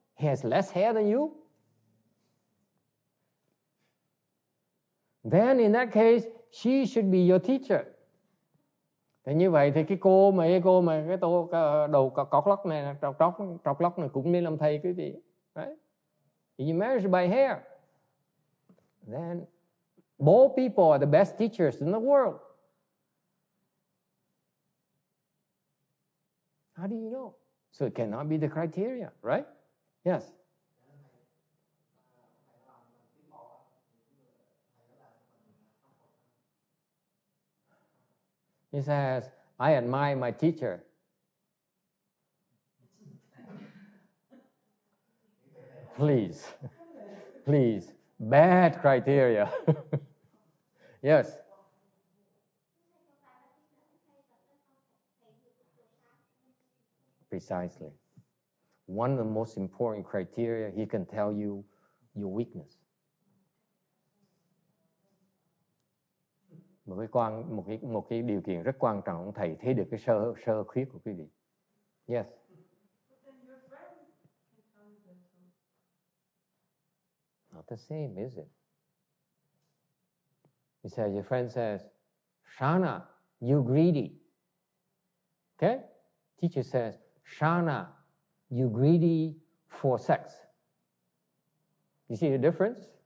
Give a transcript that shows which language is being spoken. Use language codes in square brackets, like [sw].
[en] He has less hair than you? Then in that case, she should be your teacher. [vi] Thì như vậy thì cái cô mà cái đầu cọc lóc này, trọc lóc này cũng nên làm thầy quý vị. [en] Right? If you measure by hair, then bald people are the best teachers in the world. How do you know? So it cannot be the criteria, right? Yes. He says, I admire my teacher. Please, bad criteria. Yes. Precisely. One of the most important criteria, he can tell you your weakness. [vi] Một cái điều kiện rất quan trọng, thầy thấy được cái sơ khuyết của quý vị. [en] Yes. But then your friend can tell you that too. Not the same, is it? He says, your friend says, Shana, you greedy. Okay? Teacher says, Shana, you greedy for sex. You see the difference?